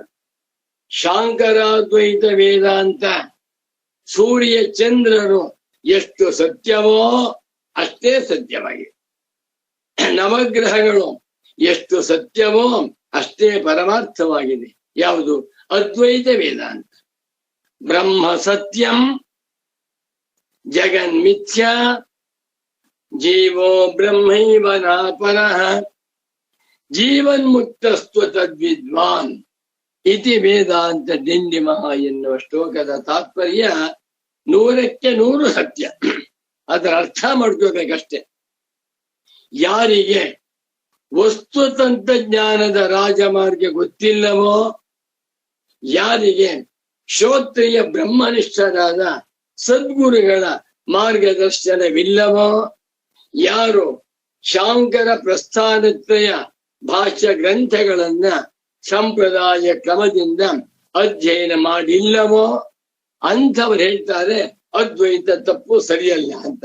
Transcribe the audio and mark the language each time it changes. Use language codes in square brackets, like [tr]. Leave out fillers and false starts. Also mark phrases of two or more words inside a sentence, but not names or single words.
[kn] ಶಾಂಕರಾದ್ವೈತ ವೇದಾಂತ ಸೂರ್ಯ ಚಂದ್ರರು ಎಷ್ಟು ಸತ್ಯವೋ ಅಷ್ಟೇ ಸತ್ಯವಾಗಿದೆ. ನವಗ್ರಹಗಳು ಎಷ್ಟು ಸತ್ಯವೋ ಅಷ್ಟೇ ಪರಮಾರ್ಥವಾಗಿದೆ. ಯಾವುದು? ಅದ್ವೈತ ವೇದಾಂತ. [sa] ಬ್ರಹ್ಮ ಸತ್ಯಂ ಜಗನ್ಮಿಥ್ಯಾ ಜೀವೋ ಬ್ರಹ್ಮೈವ ನಾಪರಃ ಜೀವನ್ಮುಕ್ತಸ್ತ್ವ ತದ್ವಿದ್ವಾನ್ ಇತಿ ವೇದಾಂತ ದಿಂಡಿಮಃ [kn] ಎನ್ನುವ ಶ್ಲೋಕದ ತಾತ್ಪರ್ಯ 100ಕ್ಕೆ 100 ಸತ್ಯ. ಅದರ ಅರ್ಥ ಮಾಡ್ಕೋಬೇಕಷ್ಟೆ. ಯಾರಿಗೆ ವಸ್ತು ತಂತ್ರಜ್ಞಾನದ ರಾಜಮಾರ್ಗ ಗೊತ್ತಿಲ್ಲವೋ, ಯಾರಿಗೆ ಶ್ರೋತ್ರಿಯ ಬ್ರಹ್ಮನಿಷ್ಠರಾದ ಸದ್ಗುರುಗಳ ಮಾರ್ಗದರ್ಶನವಿಲ್ಲವೋ, ಯಾರು ಶಾಂಕರ ಪ್ರಸ್ಥಾನತ್ರಯ ಭಾಷ್ಯ ಗ್ರಂಥಗಳನ್ನ ಸಂಪ್ರದಾಯ ಕ್ರಮದಿಂದ ಅಧ್ಯಯನ ಮಾಡಿಲ್ಲವೋ ಅಂಥವ್ರು ಹೇಳ್ತಾರೆ ಅದ್ವೈತ ತಪ್ಪು, ಸರಿಯಲ್ಲ ಅಂತ.